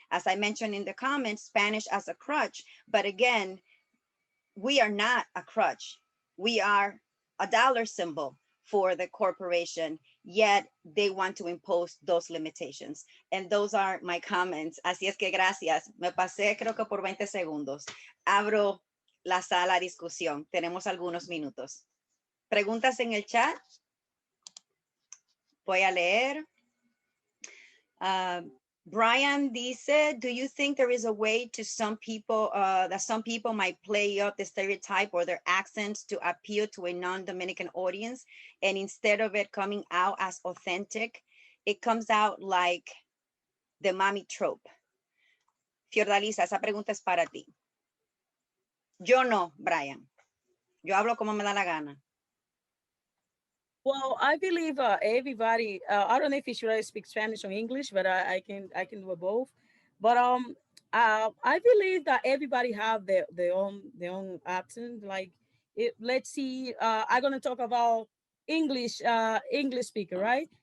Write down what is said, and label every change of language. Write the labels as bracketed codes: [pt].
[en] As I mentioned in the comments, Spanish as a crutch, but again, we are not a crutch. We are a dollar symbol for the corporation, yet they want to impose those limitations. And those are my comments. [es] Así es que gracias. Me pasé creo que por 20 segundos. Abro la sala a discusión. Tenemos algunos minutos. ¿Preguntas en el chat? Voy a leer. [en] Brian [es] dice, [en] do you think there is a way to some people that some people might play up the stereotype or their accents to appeal to a non-Dominican audience, and instead of it coming out as authentic, it comes out like the mommy trope? [es] Fiordalisa, esa pregunta es para ti. Yo no, Brian. Yo hablo como me da la gana. [en] Well, I believe everybody. I don't know if you should speak Spanish or English, but I can do it both. But I believe that everybody have their own accent. Like, let's see. I'm gonna talk about English speaker, right?